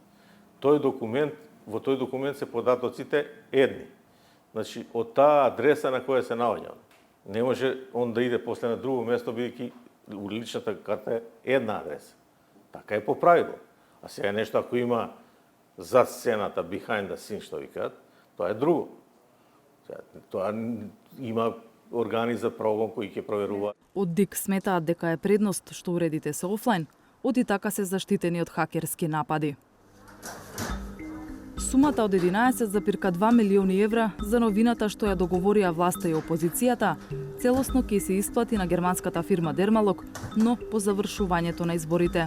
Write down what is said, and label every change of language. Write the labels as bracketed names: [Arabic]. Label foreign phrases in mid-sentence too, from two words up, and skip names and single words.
[Macedonian] Во тој документ се податоците едни. Значи, од таа адреса на која се наоѓа. Не може он да иде после на друго место, бидејќи личната карта е една адреса. Така е по правило. А сега е нешто ако има за сцената, [English] behind the scene, [Macedonian] што ви кажат, тоа е друго. Тоа има органи за прогон кои ќе проверуваат. Од ДИК сметаат дека е предност што уредите се офлайн, оти така се заштитени од хакерски напади. Сумата од 11,2 милиони евра за новината што ја договорија власта и опозицијата, целосно ќе се исплати на германската фирма Дермалог, но по завршувањето на изборите.